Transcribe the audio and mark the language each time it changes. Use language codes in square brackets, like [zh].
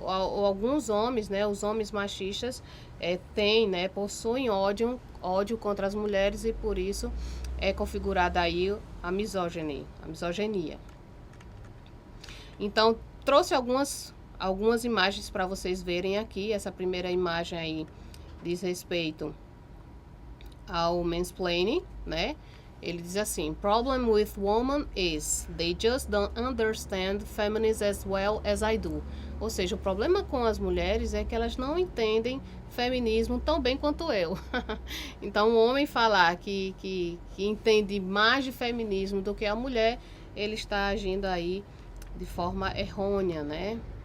[pt] Alguns homens, né, os homens machistas têm, né, possuem ódio contra as mulheres e por isso é configurada aí a misoginia. Então, trouxe algumas imagens para vocês verem aqui. Essa primeira imagem aí diz respeito ao mansplaining, né? Ele diz assim: [en] problem with women is they just don't understand feminism as well as I do. [pt] Ou seja, o problema com as mulheres é que elas não entendem feminismo tão bem quanto eu. Então, o homem falar que entende mais de feminismo do que a mulher, ele está agindo aí de forma errônea, né?